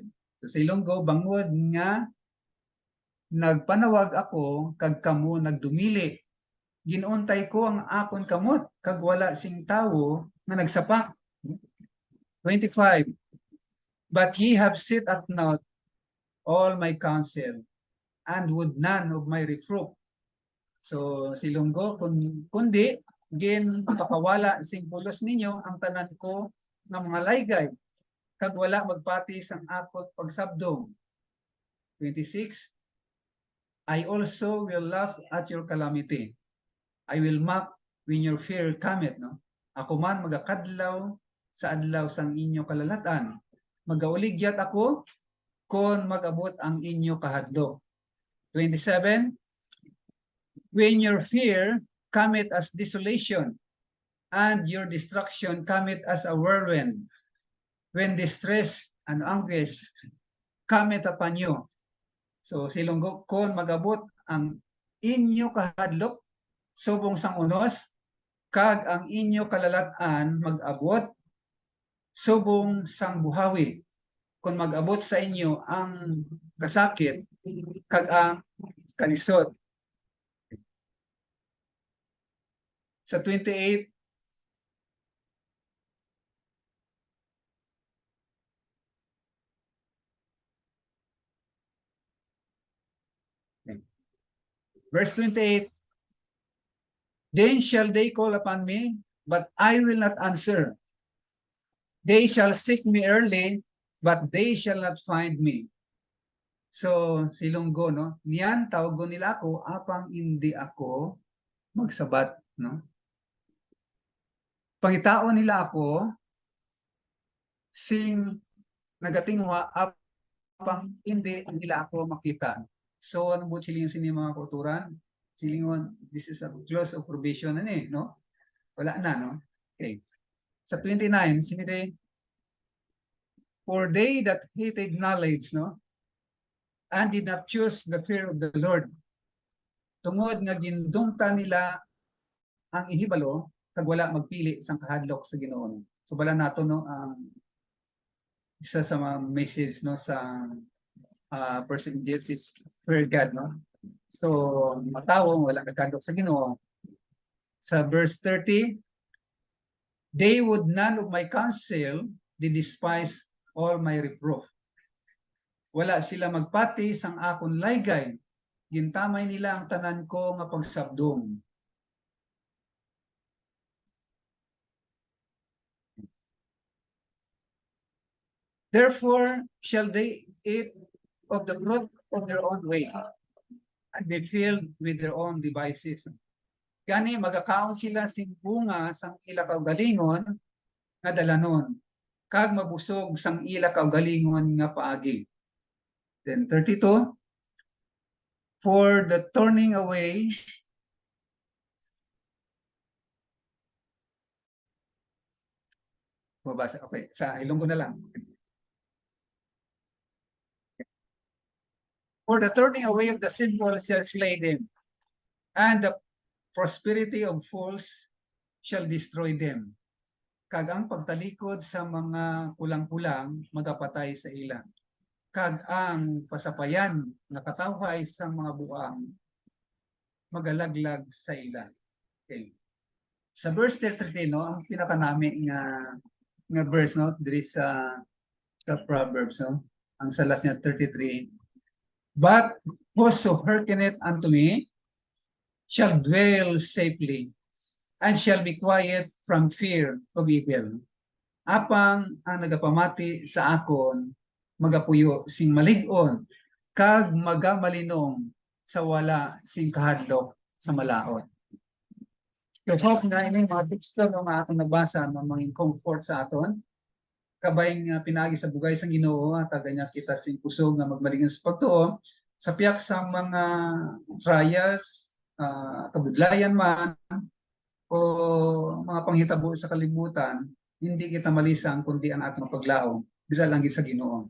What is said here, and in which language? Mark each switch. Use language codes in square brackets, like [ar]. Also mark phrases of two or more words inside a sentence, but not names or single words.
[hil] So, sa Ilonggo, bangod nga nagpanawag ako kag kamo nagdumili. Ginuntay ko ang akon kamot kag wala sing tawo nga nagsapak. 25. [en] But ye have set at naught all my counsel and would none of my reproof. [hil] So silunggo kundi gin pakawala sing pulos ninyo ang tanan ko ng mga laygay kag wala magpati sang akot pagsabdong. 26. [en] I also will laugh at your calamity. I will mock when your fear cometh. [hil] No? Ako man magakadlaw sa adlaw sang inyo kalalatan. Magauligyat ako kung mag-abot ang inyo kahadlok. 27. [en] When your fear cometh as desolation, and your destruction cometh as a whirlwind, when distress and anguish cometh upon you. [hil] So silunggo kung mag-abot ang inyo kahadlok, subong sang unos, kag ang inyo kalalatan mag-abot, subong sang buhawi. Kung mag-abot sa inyo ang kasakit, kag ang kalisod. Sa 28, [en] verse 28, then shall they call upon me, but I will not answer. They shall seek me early, but they shall not find me. [hil] So, silunggo, no? Niyan, tawagon nila ako, apang hindi ako magsabat, no? Pangitaon nila ako, sing nagatingwa, apang hindi nila ako makita. So, ano po siling sini mga kauturan? Silingon, [en] this is a clause of probation, [hil] no? Wala na, no? Okay. Sa 29, sinire, [en] for they that hated knowledge, no? And did not choose the fear of the Lord. [hil] Tungod nga gindungta nila ang ihibalo, kag wala magpili sang kahadlok sa Ginoo. So bala nato, no, ang isa sa mga message no sa person Jesus is [en] fear God, [hil] no? So matawong wala nagkadok sa Ginoo. [en] Sa verse 30, they would none of my counsel, they despise all my reproof. [hil] Wala sila magpati sang akon laygay, gintamay nila ang tanan ko nga pagsabdong. [en] Therefore shall they eat of the fruit of their own way, and be filled with their own devices. [hil] Gani magakaon sila sing bunga sang ila kaugalingon nga dalanon, kag mabusog sang ila kaugalingon nga paagi. [en] Then 32, for the turning away [hil] mabasa, okay, sa Ilonggo na lang. [en] For the turning away of the sinful shall slay them, and the prosperity of fools shall destroy them. [hil] Kag ang pagtalikod sa mga kulang-kulang magapatay sa ila. Kag ang pasapayan nga katawhay sa mga buang magalaglag sa ila. Okay. Sa verse 33, no, ang pinakanami nga verse, no, diri sa Proverbs, no, ang sa last niya 33. [en] But whoso hearkeneth unto me shall dwell safely, and shall be quiet from fear of evil. [hil] Apang ang nagapamati sa akon, magapuyo sing malig-on, kag magamalinong sa wala sing kahadlok sa malaot. So hope na ini mga teksto nga atong nabasa na mga comfort sa aton, kabay nga pinagi sa bugay sang Ginoo, taga niya kita sing kusog nga magmalingon sa pagtuo, sa piyak sa mga trials, kabudlayan man, o mga panghitabo sa kalibutan, hindi kita malisang kundi ang atong paglaom dira lang gid sa Ginoo.